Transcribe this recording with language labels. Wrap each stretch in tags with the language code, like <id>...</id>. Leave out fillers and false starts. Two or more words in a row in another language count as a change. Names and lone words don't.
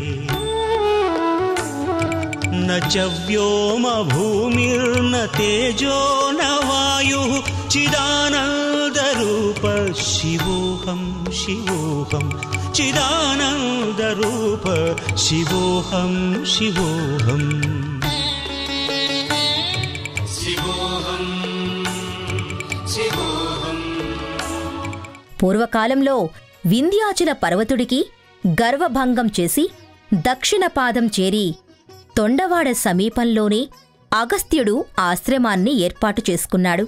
<sa>न च व्योमभूमिर्न तेजो न वायुः चिदानन्दरूप शिवोऽहं शिवोऽहं चिदानन्दरूप शिवोऽहं शिवोऽहम्</sa> <te>పూర్వకాలంలో వింధ్యాచల పర్వతుడికి గర్వభంగం చేసి దక్షిణపాదం చేరి తొండవాడ సమీపంలోనే అగస్త్యుడు ఆశ్రమాన్ని ఏర్పాటు చేసుకున్నాడు.</te>